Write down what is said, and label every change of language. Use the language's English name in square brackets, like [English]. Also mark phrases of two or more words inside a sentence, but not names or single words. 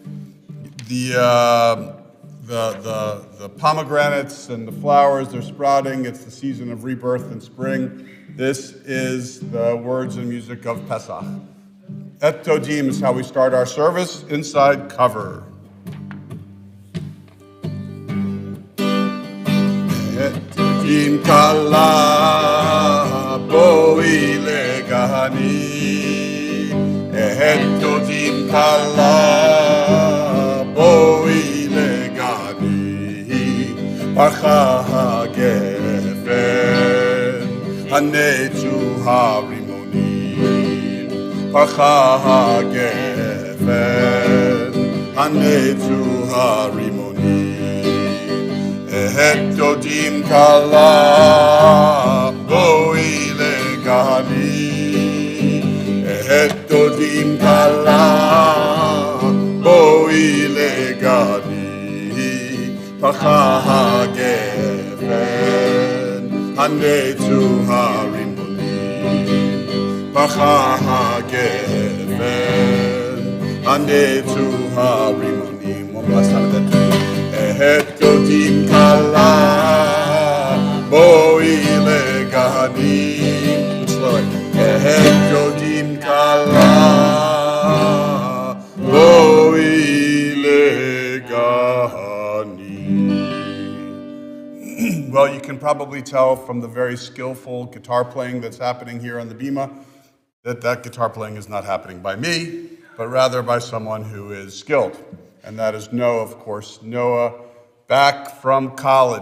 [English] The pomegranates and the flowers, they're sprouting. It's the season of rebirth and spring. This is the words and music of Pesach. Et Todim is how we start our service, inside cover. [Hebrew] את דודים כלה בואי לגני. את דודים כלה בואי לגני. פרחה הגפן הנצו הרימוני. פרחה הגפן הנצו הרימוני. את דודים כלה בואי לגני. את דודים כלה בואי לגני. פרחה הגפן הנצו הרימוני. פרחה הגפן הנצו הרימוני. [English] One last time that. [Hebrew] את דודים כלה בואי לגני. [English] Slow it. [Hebrew] את דודים כלה בואי לגני. [English] Well, you can probably tell from the very skillful guitar playing that's happening here on the bima that guitar playing is not happening by me, but rather by someone who is skilled. And that is Noah, of course. Noah, back from college.